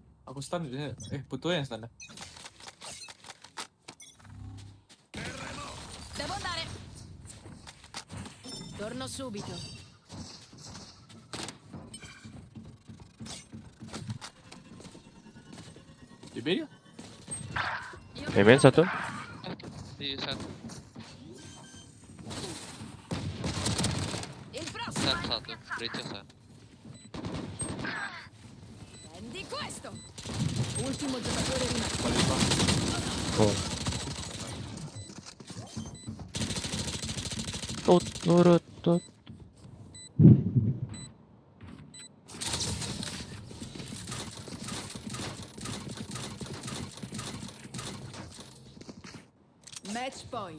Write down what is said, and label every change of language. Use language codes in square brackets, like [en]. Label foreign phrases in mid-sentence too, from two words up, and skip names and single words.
[id] Aku stun dia. Butuh yang stun. [it] Devo andare. Torno subito. [id] Di B dia? Main satu. Di satu. [it] Il prossimo. [id] Set satu. Bridge set. [it] Prendi questo. Ultimo giocatore rimasto. Oh. Tut. [en] Match point.